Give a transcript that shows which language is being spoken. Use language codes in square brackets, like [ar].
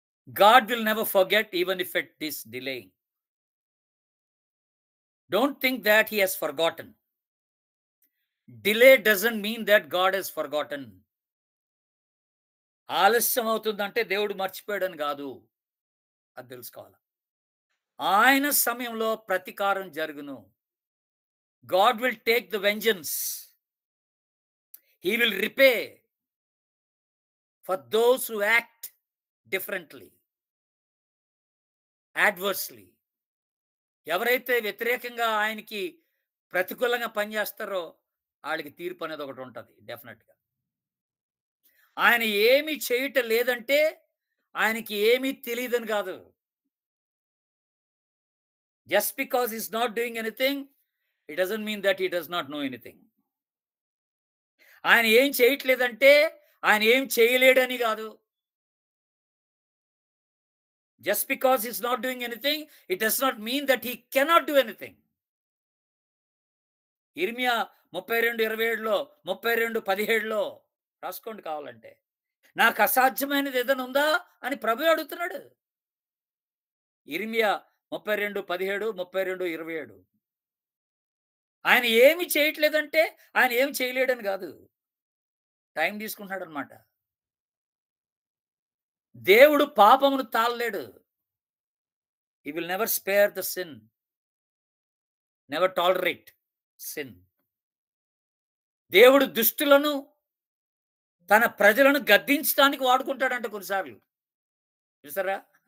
[en] God will never forget, even if it is delaying. Don't think that he has forgotten. Delay doesn't mean that God has forgotten. [te] ఆలస్యం అవుతుందంటే దేవుడు మర్చిపోయాడని కాదు. అది తెలుసుకోవాలి. ఆయన సమయంలో ప్రతీకారం జరుగును. [en] God will take the vengeance. He will repay for those who act differently, adversely. [te] ఎవరైతే వ్యతిరేకంగా ఆయనకి ప్రతికూలంగా పనిచేస్తారో వాళ్ళకి తీర్పు అనేది ఒకటి ఉంటుంది డెఫినెట్గా. ఆయన ఏమీ చేయటం లేదంటే ఆయనకి ఏమీ తెలియదని కాదు. [en] Just because he's not doing anything, it doesn't mean that he does not know anything. [te] ఆయన ఏం చేయట్లేదంటే ఆయన ఏం చేయలేడని కాదు. [en] Just because he's not doing anything, it does not mean that he cannot do anything. [te] ఇర్మియా 32:27లో 32:17లో రాసుకోండి కావాలంటే. నాకు అసాధ్యమైనది ఏదైనా ఉందా అని ప్రభు అడుగుతున్నాడు. ఇర్మియా 32:17, 32:27. ఆయన ఏమి చేయట్లేదంటే ఆయన ఏమి చేయలేడని కాదు, టైం తీసుకుంటున్నాడు అనమాట. దేవుడు పాపమును తాళలేడు. [en] He will never spare the sin, never tolerate sin. [te] దేవుడు దుష్టులను తన ప్రజలను గద్దించడానికి వాడుకుంటాడంట కొన్నిసార్లు. చూసారా?